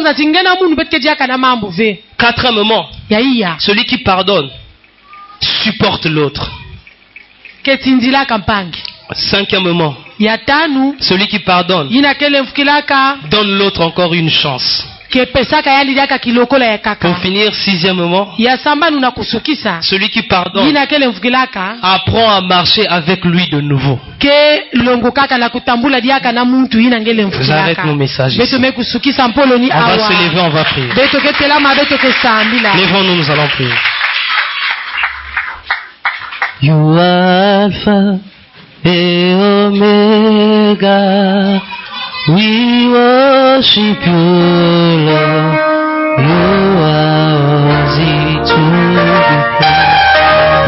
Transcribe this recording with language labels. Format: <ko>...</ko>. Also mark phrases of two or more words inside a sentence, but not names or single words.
<fr>Quatrièmement, celui qui pardonne supporte l'autre. Cinquièmement, celui qui pardonne donne l'autre encore une chance.</fr> <ktu>kepesaka yaliaka kilokola ya kaka.</ktu> <fr>Pour finir, sixièmement,</fr> <ktu>Ya samba nuna kusukisa.</ktu> <fr>celui qui pardonne</fr> <ktu>Yina kele mvukilaka.</ktu> <fr>apprend à marcher avec lui de nouveau.</fr> <ktu>Ke longo kaka na kutambula diaka na muntu yina ngele mvukilaka.</ktu> <fr>J'arrête mon message</fr> <ktu>Beto</ktu> <fr>ici.</fr> <ktu>me kusukisa mpolo ni</ktu> <fr>On va</fr> <ktu>awa.</ktu> <fr>se lever, on va prier.</fr> <ktu>Beto ke telama beto ke sambila.</ktu> <fr>Lèvons-nous, nous allons prier.</fr> <en>You are Alpha and Omega. We worship you, Lord. You are worthy to be praised.</en>